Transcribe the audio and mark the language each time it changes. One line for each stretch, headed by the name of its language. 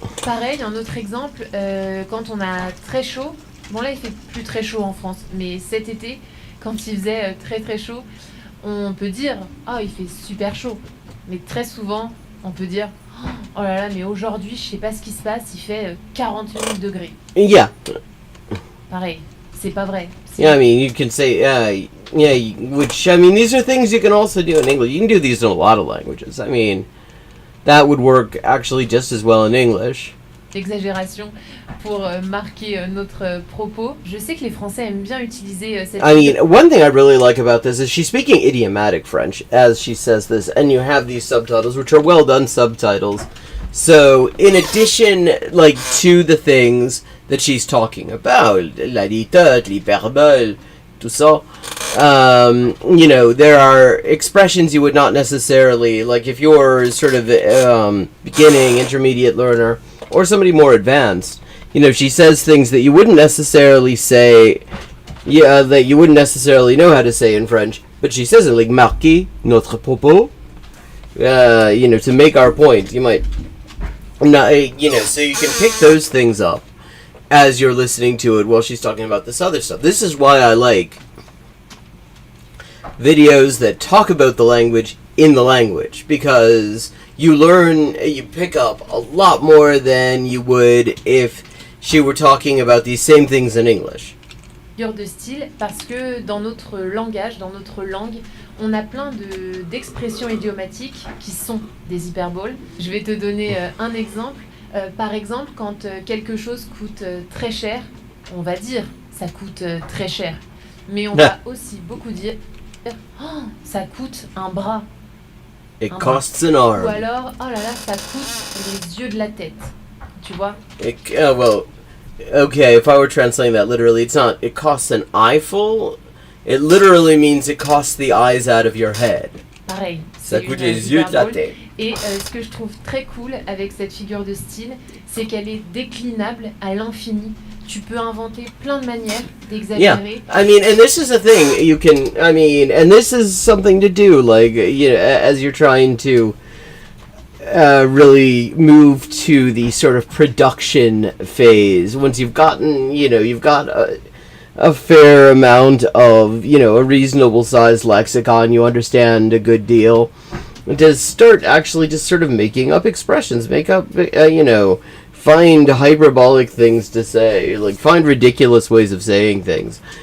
French: Pareil, un autre exemple, quand on a très chaud, bon là il fait plus très chaud en France, mais cet été, quand il faisait très très chaud, on peut dire « Ah, il fait super chaud », mais très souvent, on peut dire oh là là, mais aujourd'hui, je sais pas ce qui se passe, il fait 48 degrés.
English: Yeah.
French: Pareil, c'est pas vrai.
English: Yeah, I mean, you can say, which, I mean, these are things you can also do in English. You can do these in a lot of languages. I mean, that would work actually just as well in English.
French: Exagération pour marquer notre propos. Je sais que les Français aiment bien utiliser cette...
English: I mean, one thing I really like about this is she's speaking idiomatic French as she says this, and you have these subtitles, which are well done subtitles. So, in addition, like, to the things that she's talking about,
French: la litote, l'hyperbole, tout ça,
English: you know, there are expressions you would not necessarily, like, if you're sort of beginning, intermediate learner, or somebody more advanced, you know, she says things that you wouldn't necessarily say, yeah, that you wouldn't necessarily know how to say in French, but she says it like
French: marquer notre propos.
English: You know, to make our point, you might not, you know, so you can pick those things up as you're listening to it while she's talking about this other stuff. This is why I like videos that talk about the language in the language, because you learn, you pick up a lot more than you would if she were talking about these same things in English.
French: Figure de style, parce que dans notre langage, dans notre langue, on a plein d'expressions idiomatiques qui sont des hyperboles. Je vais te donner un exemple. Par exemple, quand quelque chose coûte très cher, on va dire ça coûte très cher. Mais on va aussi beaucoup dire oh, ça coûte un bras.
English: It costs an arm.
French: Ou alors, oh là là, ça coûte les yeux de la tête. Tu vois?
English: Well, okay, if I were translating that literally, it's not, it costs an eyeful. It literally means it costs the eyes out of your head.
French: Pareil. Ça coûte les yeux de la tête. Et ce que je trouve très cool avec cette figure de style, c'est qu'elle est déclinable à l'infini. Tu peux inventer plein de manières d'exagérer.
English: Yeah, I mean, and this is a thing you can, I mean, and this is something to do, like, you know, as you're trying to really move to the sort of production phase. Once you've gotten, you know, you've got a fair amount of, you know, a reasonable sized lexicon, you understand a good deal, to start actually just sort of making up expressions, make up, you know, find hyperbolic things to say, like find ridiculous ways of saying things.